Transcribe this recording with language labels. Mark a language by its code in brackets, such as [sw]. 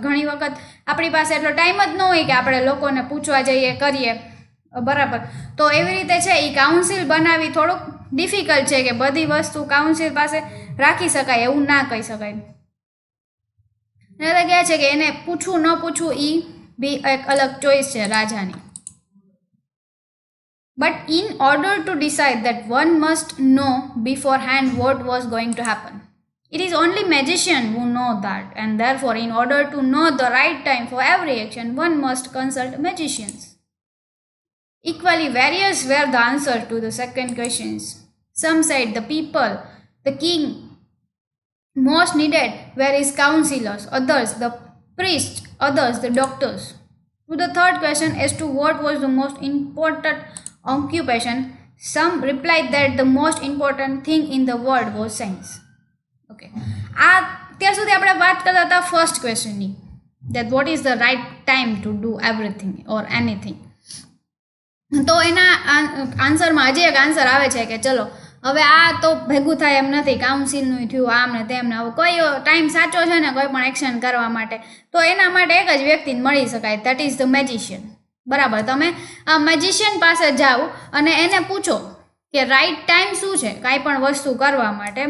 [gu] ઘણી વખત આપણી પાસે એટલો ટાઈમ જ ન હોય કે આપણે લોકોને પૂછવા જઈએ કરીએ, બરાબર. તો એવી રીતે છે એ કાઉન્સિલ બનાવી થોડુંક ડિફિકલ્ટ છે કે બધી વસ્તુ કાઉન્સિલ પાસે રાખી શકાય એવું ના કહી શકાય. એટલે કહે છે કે એને પૂછવું ન પૂછવું એ બી એક અલગ ચોઈસ છે રાજાની. [en] But in order to decide that one must know beforehand what was going to happen. It is only magicians who know that, and therefore in order to know the right time for every action, one must consult magicians. Equally various were the answers to the second questions. Some said the people, the king most needed were his counselors, others the priests, others the doctors. To the third question as to what was the most important occupation, some replied that the most important thing in the world was science. Okay, [gu] અત્યાર સુધી આપણે વાત કરતા હતા first ક્વેશ્ચનની, [en] that what is the right time to do everything or anything. [gu] તો એના આન્સરમાં હજી એક આન્સર આવે છે કે ચલો હવે આ તો ભેગું થાય એમ નથી, કાઉન્સિલનું થયું આમ ને તેમ ને, હવે કોઈ ટાઈમ સાચો છે ને કોઈ પણ એક્શન કરવા માટે તો એના માટે એક જ વ્યક્તિને મળી શકાય, [en] That is the magician. [gu] બરાબર. તમે મેજિશિયન પાસે જાઓ અને એને પૂછો કે રાઈટ ટાઈમ શું છે કાંઈ પણ વસ્તુ કરવા માટે.